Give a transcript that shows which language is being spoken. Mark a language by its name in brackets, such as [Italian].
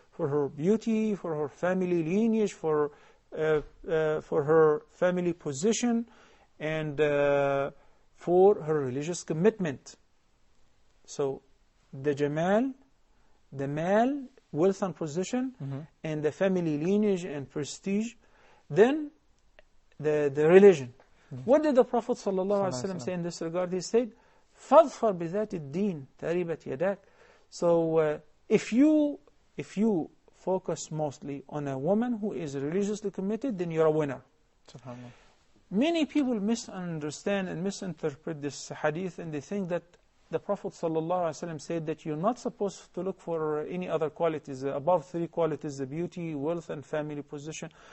[English] For her beauty, for her family lineage, for her family position, and for her religious commitment. So the jamal, the mal, wealth and position, and the family lineage and prestige, then the religion. What did the Prophet ﷺ say in this regard? He said, [Arabic] فَاظْفَرْ بِذَاتِ الدِّينِ تَرِبَتْ يَدَاكَ. [English] So if you focus mostly on a woman who is religiously committed, then you're a winner. SubhanAllah. Many people misunderstand and misinterpret this hadith, and they think that the Prophet ﷺ said that you're not supposed to look for any other qualities, above 3 qualities, the beauty, wealth, and family position.